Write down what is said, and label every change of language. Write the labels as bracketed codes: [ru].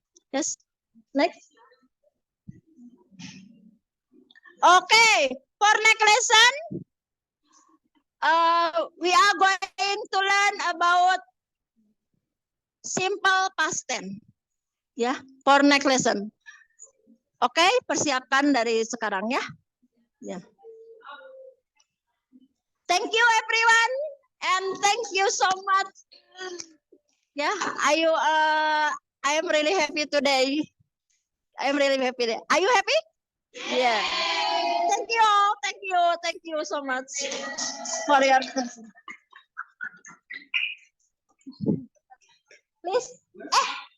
[en] Yes. Next. Okay. For next lesson, we are going to learn about simple past tense. Ya, for next lesson. [id] Oke, persiapkan dari sekarang ya. Ya. [en] Thank you everyone and thank you so much. Ya, I am really happy today. I'm really happy. Are you happy? Yeah. Thank you so much for your attention. Please.